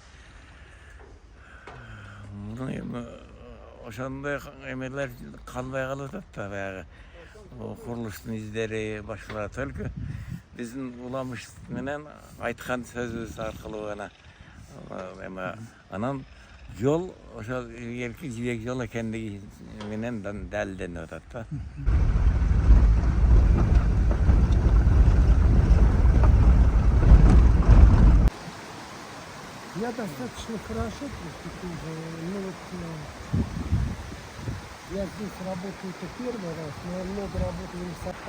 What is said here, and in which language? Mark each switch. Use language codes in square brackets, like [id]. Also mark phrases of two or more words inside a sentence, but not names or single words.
[ky] Муну эми ошондой эмелер калбай калып атат да, баягы курулуштун издери башкалар только биздин уламыш менен айткан сөзүбүз аркылуу гана эми анан жол ошо илгерки жибек жол экендиги менен далилденип атат да. [ru] Я достаточно хорошо просто тоже, ну вот я здесь работаю это первый раз, но я много работал в лесах.